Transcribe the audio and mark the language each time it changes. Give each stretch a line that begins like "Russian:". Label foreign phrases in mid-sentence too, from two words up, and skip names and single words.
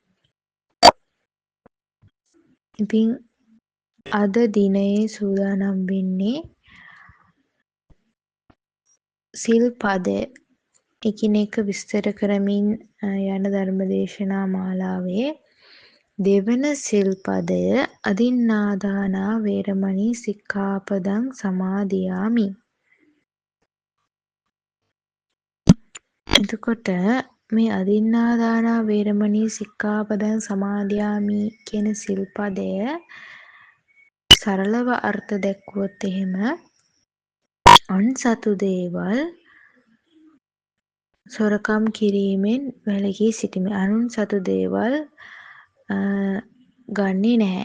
Sinhala: ඉතින් අද දිනයේ සූදානම් වෙන්නේ සිල් පදය එකිනෙක විස්තර කරමින් යන ධර්මදේශනා මාලාවේ දෙවන සිල් පදය
Pali: අදින්නාදානා වේරමණී සික්ඛාපදං සමාදියාමි.
Sinhala: එතකොට මේ
Pali: අදින්නාදානා වේරමණී සික්ඛාපදං සමාදියාමි
Sinhala: කියන සිල් පදය සරලව අර්ථ දැක්වුවොත් එහෙම අන්සතු දේවල් සොරකම් කිරීමෙන් වැළකී සිටීම. අනුන් සතු දේවල් ගන්නෙ නැහැ.